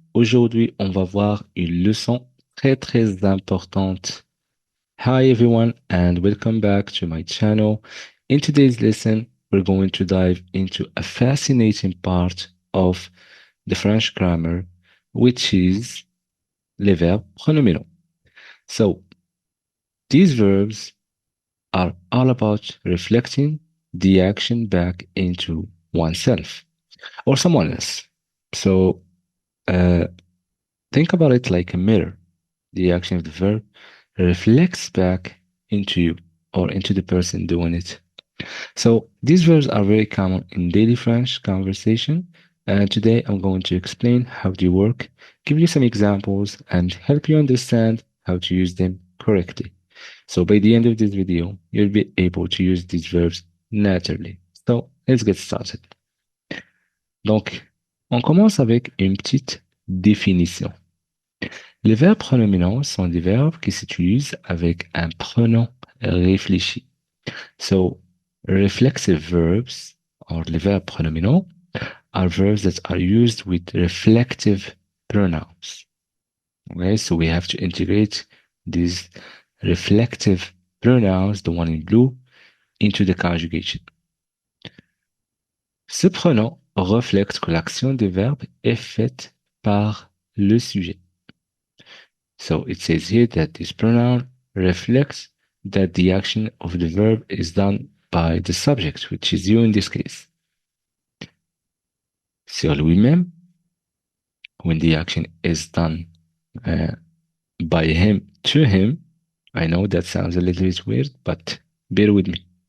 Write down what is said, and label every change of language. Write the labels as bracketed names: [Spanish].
[French] Aujourd'hui, on va voir une leçon très importante. [English] Hi everyone and welcome back to my channel. In today's lesson, we're going to dive into a fascinating part of the French grammar, which is [French] les verbes pronominaux. [English] So, these verbs are all about reflecting the action back into oneself or someone else. So, uh, think about it like a mirror. The action of the verb reflects back into you or into the person doing it. So these verbs are very common in daily French conversation. And today I'm going to explain how they work, give you some examples, and help you understand how to use them correctly. So by the end of this video, you'll be able to use these verbs naturally. So let's get started. [French] Donc, on commence avec une petite définition. Les verbes pronominaux sont des verbes qui s'utilisent avec un pronom réfléchi. [English] So, reflexive verbs, or [French] les verbes pronominaux, [English] are verbs that are used with reflective pronouns. Okay, so we have to integrate these reflective pronouns, the one in blue, into the conjugation. [French] Ce pronom reflète que l'action des verbes est faite par le sujet. [English] So it says here that this pronoun reflects that the action of the verb is done by the subject, which is you in this case. [French] Sur lui-même, [English] when the action is done uh, by him to him, I know that sounds a little bit weird, but bear with me.